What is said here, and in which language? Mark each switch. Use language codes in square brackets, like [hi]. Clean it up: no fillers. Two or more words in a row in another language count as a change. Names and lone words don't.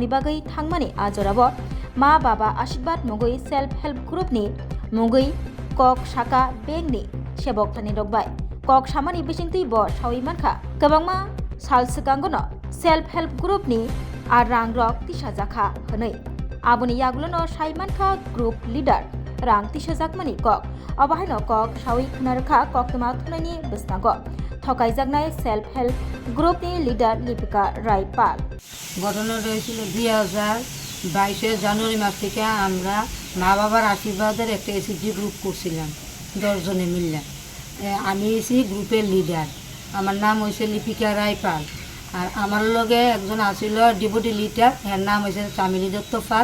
[trp] बागै थांमानि आजराबो मा बाबा आशीर्वाद मुगै [en] self help group-ni [trp] मुगै कक साका बेंकनि सेबक थानि रगबाय कक सामानि बिसिंतै ब सावै मानखा गोबांमा सालसगांगनो सेल्फ हेल्प ग्रुपनि आ रां रक तिसा जाखा हनै आबुनि यागुलनो साइमानखा [en] group leader [trp] रां तिसा जाकमानि कक अबाहायनो कक सावै खुनारखा कक्तमा थुनायनि बिसनांगो थकाय जागनाय [en] self help group-ni [trp] लिडार लिपिका रायपाल [bn] ঘটনা হয়েছিল 2022 জানুয়ারি মাস থেকে আমরা মা বাবার আশীর্বাদের একটা [en] SSG group [bn] করছিলাম 10 জনে মিলে। আমি [en] AC group-er leader, [bn] আমার নাম হয়েছে লিপিকা রায়পাল। আর আমার লগে একজন আসিল [en] deputy leader, [bn] এর নাম হয়েছে চামিলি দত্ত পাল।